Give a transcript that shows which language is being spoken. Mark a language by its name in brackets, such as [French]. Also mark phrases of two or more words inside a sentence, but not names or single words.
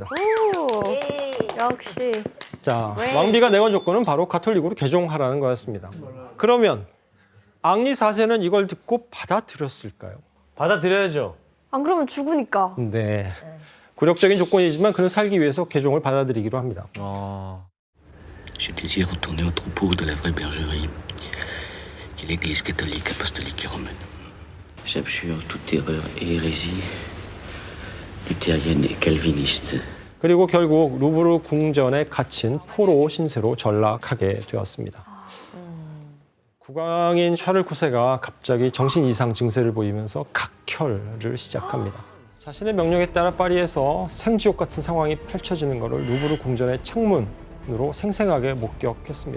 [Korean] 오, 역시. 자, 왕비가 내건 조건은 바로 가톨릭으로 개종하라는 거였습니다. 그러면 앙리 4세는 이걸 듣고 받아들였을까요? 받아들여야죠. 안 그러면 죽으니까. 네, 굴욕적인 조건이지만 그는 살기 위해서 개종을 받아들이기로 합니다. [French] Je désire retourner au troupeau de la vraie bergerie, qui est l'Église catholique apostolique et romaine. J'abjure toute erreur et hérésie luthérienne et calviniste. [Korean] 그리고 결국 루브르 궁전에 갇힌 포로 신세로 전락하게 되었습니다. 국왕인 샤를 9세가 갑자기 정신 이상 증세를 보이면서 각혈을 시작합니다. 자신의 명령에 따라 파리에서 생지옥 같은 상황이 펼쳐지는 것을 루브르 궁전의 창문으로 생생하게 목격했습니다.